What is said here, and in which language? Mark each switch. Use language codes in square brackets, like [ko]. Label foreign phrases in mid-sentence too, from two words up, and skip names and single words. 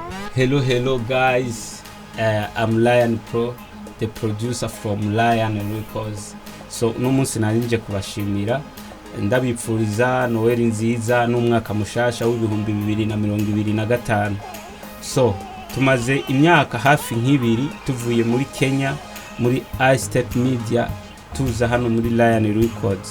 [en] Hello guys, I'm Lion Pro, the producer from Lion Records. [rn] So no munsi narinje kubashimira ndabipfuriza Noel nziza n'umwaka mushasha w'ibihumbi 2025. So tumaze imyaka hafi nk'ibiri tuvuye muri Kenya muri iStep Media tuza hano muri Lion Records.